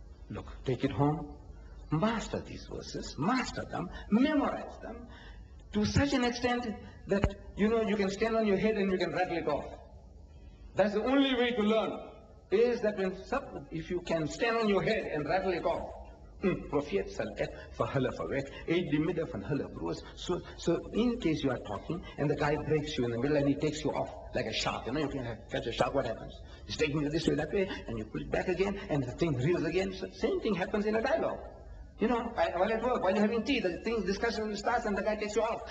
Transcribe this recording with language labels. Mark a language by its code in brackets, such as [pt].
[en] Look, take it home. Master these verses, master them, memorize them to such an extent that, you can stand on your head and you can rattle it off. That's the only way to learn, is that if you can stand on your head and rattle it off. [af] Profeet sal ek vir hulle verwek, uit die midde van hulle broers. [en] So in case you are talking and the guy breaks you in the middle and he takes you off like a shark, you can catch a shark, what happens? He's taking you this way, that way, and you pull it back again and the thing reels again. So same thing happens in a dialogue. While at work, while you're having tea, the discussion starts and the guy takes you off.